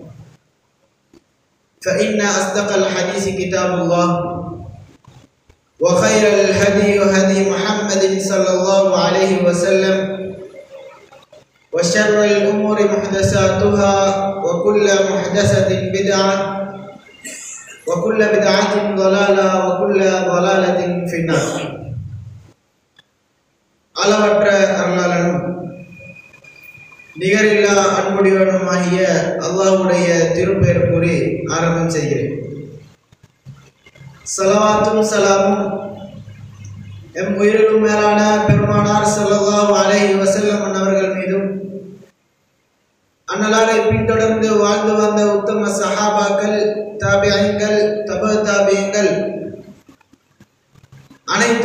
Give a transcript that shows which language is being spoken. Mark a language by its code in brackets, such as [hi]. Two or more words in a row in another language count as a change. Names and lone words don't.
[ar] فإن أصدق الحديث كتاب الله وخير الهدي هدي محمد صلى الله عليه وسلم وشر الأمور محدثاتها وكل محدثة بدعة وكل بدعة ضلالة وكل ضلالة في النار. [ta] அளவற்ற அருளாளனும் நிகரில்லா அன்புடையவனுமாகிய அல்லாஹ்வுடைய திருப்பெயர் கூறி ஆரம்பம் செய்கிறேன். ஸலவாத்தும் ஸலாமும் எம் உயிரிலும் மேலான பெருமானார் [ar] صلى الله عليه وسلم [ta] அவர்கள் மீதும் அன்னலாரை பின்தொடர்ந்து வாழ்ந்து வந்த உத்தம சஹாபாக்கள், தாபியீன்கள், தப தாபியீன்கள், அனைத்து